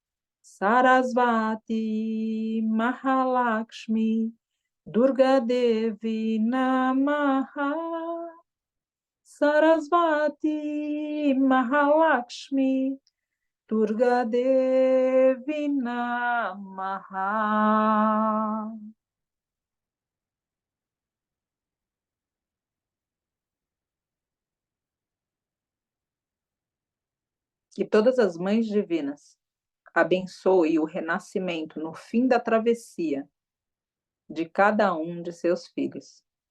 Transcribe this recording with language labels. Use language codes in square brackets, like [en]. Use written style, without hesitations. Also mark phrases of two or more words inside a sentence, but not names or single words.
[sa] सरस्वती महालक्ष्मी, दुर्गा देवी नमः. सरस्वती महालक्ष्मी, दुर्गा देवी नमः. [pt] Que todas as mães divinas abençoem o renascimento no fim da travessia de cada um de seus filhos.